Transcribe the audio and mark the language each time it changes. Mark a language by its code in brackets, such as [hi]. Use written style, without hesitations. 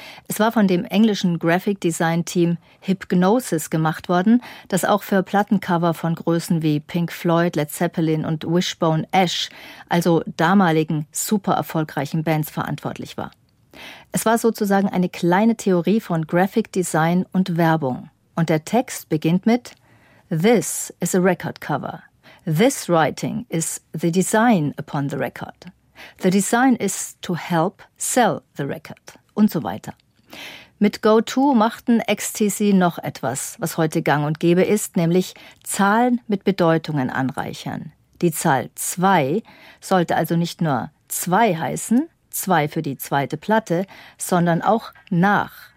[de] Es war von dem englischen Graphic Design Team Hypnosis gemacht worden, das auch für Plattencover von Größen wie Pink Floyd, Led Zeppelin und Wishbone Ash, also damaligen super erfolgreichen Bands, verantwortlich war. Es war sozusagen eine kleine Theorie von Graphic Design und Werbung. Und der Text beginnt mit [en] This is a record cover. This writing is the design upon the record. The design is to help sell the record. [de] Und so weiter. Mit Go To machten XTC noch etwas, was heute gang und gäbe ist, nämlich Zahlen mit Bedeutungen anreichern. Die Zahl 2 sollte also nicht nur 2 heißen, 2 für die zweite Platte, sondern auch nach.